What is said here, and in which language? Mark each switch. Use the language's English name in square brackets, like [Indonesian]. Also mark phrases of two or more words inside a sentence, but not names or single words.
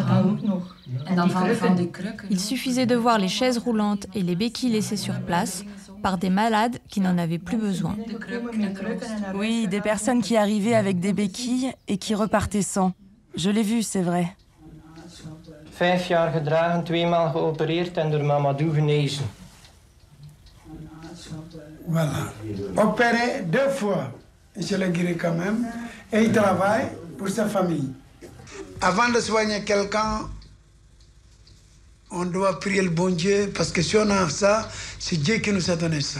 [French] Il suffisait de voir les chaises roulantes et les béquilles laissées sur place par des malades qui n'en avaient plus besoin. Oui, des personnes qui arrivaient avec des béquilles et qui repartaient sans. Je l'ai vu, c'est vrai. [Dutch] 5 jaar gedragen, 2 maal geopereerd en door Mamadou genezen. [French] Voilà. Opéré 2 fois, je le guéris quand même, et il travaille pour sa famille. Avant de soigner quelqu'un, on doit prier le bon Dieu, parce que si on a ça, c'est Dieu qui nous a donné ça.